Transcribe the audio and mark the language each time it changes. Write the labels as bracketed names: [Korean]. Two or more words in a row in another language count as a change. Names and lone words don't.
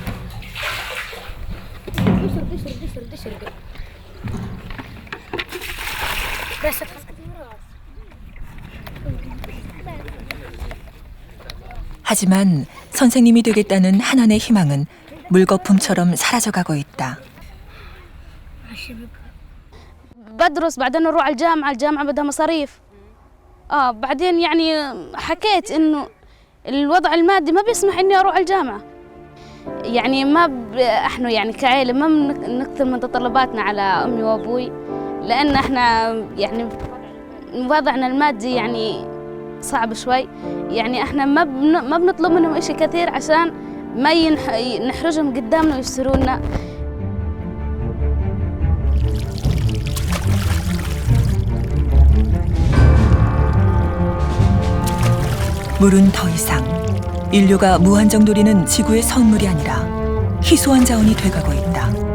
[Korean] 하지만 선생님이 되겠다는 하난의 희망은 물거품처럼 사라져가고 있다. [Arabic] بدرس بعدين اروح على الجامعه بدها مصاريف بعدين يعني حكيت انه الوضع المادي ما بيسمح اني اروح على الجامعه يعني احنا يعني كعائله ما بنكثر من تطلباتنا على امي وابوي لان احنا يعني وضعنا المادي يعني صعب شوي يعني احنا ما بنطلب منهم اشي كثير عشان ما نحرجهم قدامنا ويشتروا لنا. [Korean] 물은 더 이상 인류가 무한정 누리는 지구의 선물이 아니라 희소한 자원이 돼가고 있다.